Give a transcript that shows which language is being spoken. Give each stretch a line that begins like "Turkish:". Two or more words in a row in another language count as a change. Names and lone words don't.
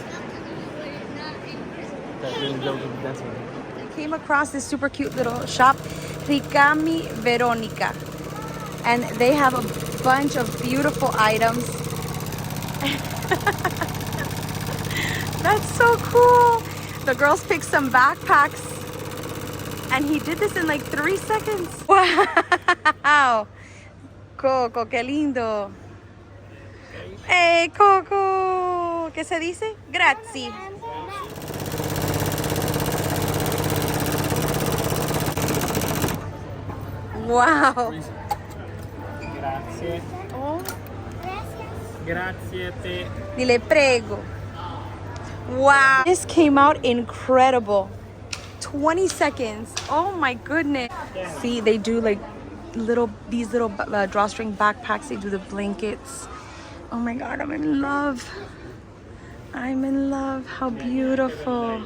English: I came across this super cute little shop, Ricami Veronica. And they have a bunch of beautiful items. That's so cool. The girls picked some backpacks. And he did this in like 3 seconds.
Spanish: Wow. Coco, qué lindo. Hey, Coco. ¿Qué se dice?
Italian: Grazie. Wow. Grazie. Oh. Grazie a te.
Spanish: Dile prego. Wow.
English: This came out incredible. 20 seconds. Oh my goodness. See, they do like these little drawstring backpacks. They do the blankets. Oh my God, I'm in love. I'm in love. How beautiful.